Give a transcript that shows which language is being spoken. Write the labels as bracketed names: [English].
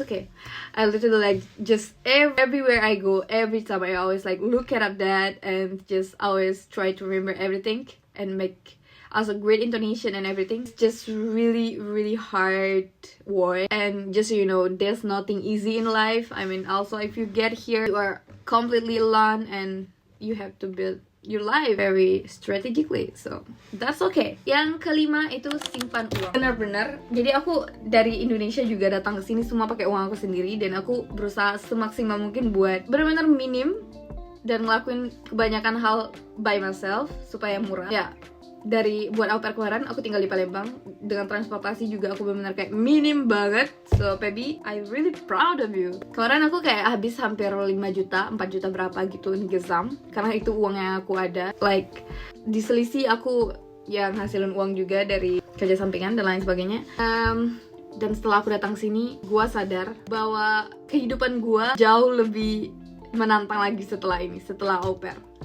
[English] Okay, I literally like just everywhere I go, every time I always like look at that and just always try to remember everything and make also great intonation and everything. It's just really, really hard work. And just so you know, there's nothing easy in life. I mean, also if you get here, you are completely alone and you have to build your life very strategically, so that's okay. [Indonesian] Yang kelima itu simpan uang. Bener-bener, jadi aku dari Indonesia juga datang ke sini semua pakai uang aku sendiri, dan aku berusaha semaksimal mungkin buat bener-bener minim dan ngelakuin kebanyakan hal [English] by myself [Indonesian] supaya murah. Ya, dari buat au pair kemarin aku tinggal di Palembang, dengan transportasi juga aku benar-benar kayak minim banget. [English] So baby, I really proud of you. [Indonesian] Kemarin aku kayak habis hampir 5 juta, 4 juta berapa gitu ngezam, karena itu uang yang aku ada. Like diselisih aku yang ngasilin uang juga dari kerja sampingan dan lain sebagainya. Dan setelah aku datang sini, gua sadar bahwa kehidupan gua jauh lebih menantang lagi setelah ini, setelah au pair.